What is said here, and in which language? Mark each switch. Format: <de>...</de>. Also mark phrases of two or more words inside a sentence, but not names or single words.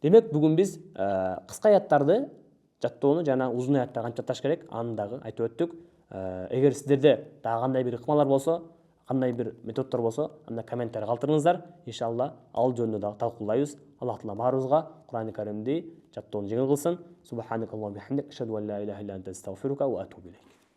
<ky>Демек бүгүн биз кыска аяттарды жаттоону жана узун аятта кантип жатташ керек аны дагы айтып өттүк. Эгер сиздерде дагы кандай бир ыкмалар болсо, кандай бир методдор болсо, анда комментарий калтырыңыздар. Иншалла ал жөнүндө дагы талкуулайбыз. Аллах таала баарыбызга Кур'ани Каримди жаттоону жеңил кылсын.</ky> <ar>سبحانك اللهم بحمدك أشهد أن لا إله إلا أنت أستغفرك وأتوب إليك.</ar>